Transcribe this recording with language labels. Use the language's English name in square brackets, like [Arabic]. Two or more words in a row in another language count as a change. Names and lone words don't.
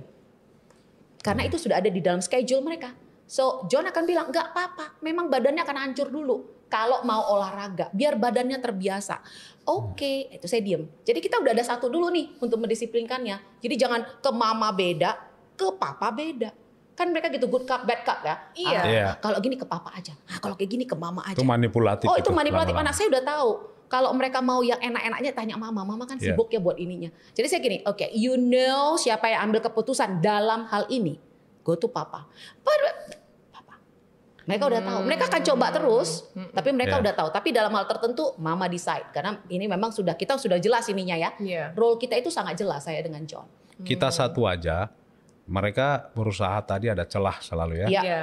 [Indonesian] Karena itu sudah ada di dalam schedule mereka. So John akan bilang nggak apa-apa. Memang badannya akan hancur dulu. Kalau mau olahraga, biar badannya terbiasa. Oke, itu saya diem. Jadi kita udah ada satu dulu nih untuk mendisiplinkannya. Jadi jangan ke mama beda, ke papa beda. Kan mereka gitu [English] good cup, bad cup [Indonesian] ya. Iya. Iya. Kalau gini ke papa aja. Kalau kayak gini ke mama aja. Itu manipulatif. Oh itu manipulatif. lama-lama. Anak saya udah tahu. Kalau mereka mau yang enak-enaknya tanya mama. Mama kan Iya. sibuk ya buat ininya. Jadi saya gini, oke, [English] you know siapa yang ambil keputusan dalam hal ini. Go to papa. Papa. [Indonesian] Mereka udah tahu. Mereka akan coba terus, tapi mereka Iya. udah tahu. Tapi dalam hal tertentu mama decide. Karena ini memang kita sudah jelas ininya ya. Iya. Role kita itu sangat jelas saya dengan John. Kita satu aja, mereka berusaha tadi ada celah selalu ya. Iya.